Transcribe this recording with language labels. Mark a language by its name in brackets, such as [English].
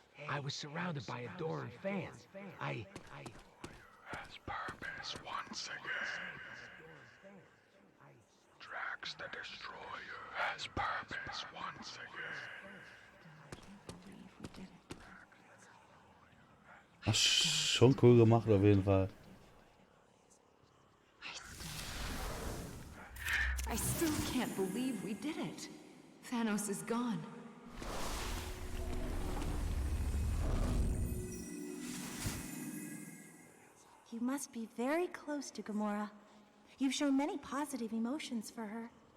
[English] I was surrounded by adoring fans. Has purpose once again. Drax the Destroyer has purpose once again. [German] Ach, schon cool gemacht auf jeden Fall. [English] I still can't believe we did it. Thanos is gone. You must be very close to Gamora. You've shown many positive emotions for her.